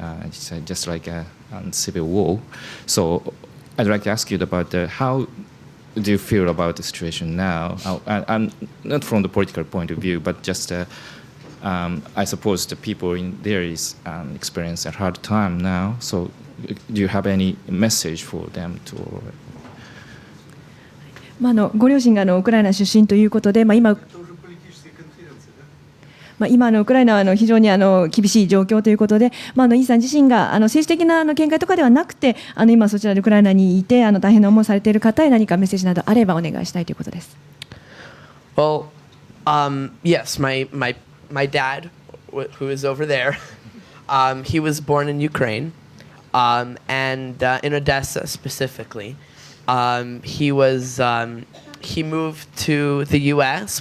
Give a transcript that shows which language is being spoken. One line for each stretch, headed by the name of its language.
English: It's just like a civil war. So I'd like to ask you about how do you feel about the situation now? I'm not from the political point of view, but just I suppose the people in there is experience a hard time now. So do you have any message for them to?
Japanese: ご両親がウクライナ出身ということで、今ウクライナは非常に厳しい状況ということで、イさん自身が政治的な見解とかではなくて、今そちらでウクライナにいて大変な思いをされている方へ何かメッセージなどあればお願いしたいということです。
English: Well, yes, my dad, who is over there, he was born in Ukraine, and in Odessa specifically. He moved to the U.S.